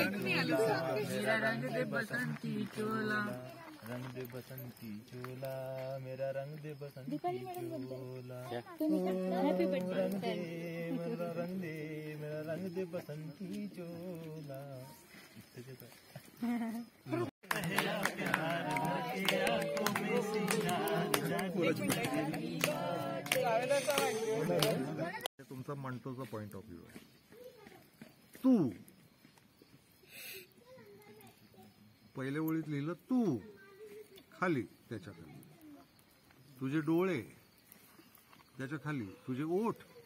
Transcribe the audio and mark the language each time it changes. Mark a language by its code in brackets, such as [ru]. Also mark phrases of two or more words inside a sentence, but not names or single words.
[hi] रंग दे बसंती चोला, रंग दे बसंती चोला, मेरा रंग दे बसंती चोला, रंग दे मेरा रंग दे, मेरा रंग दे बसंती चोला. [mr] तुमचा मंटोचा [en] point of view [mr] आहे. तू पहिल्या ओळीत लिहिलं तू, खाली त्याच्या खाली तुझे डोळे, त्याच्या खाली तुझे ओठ,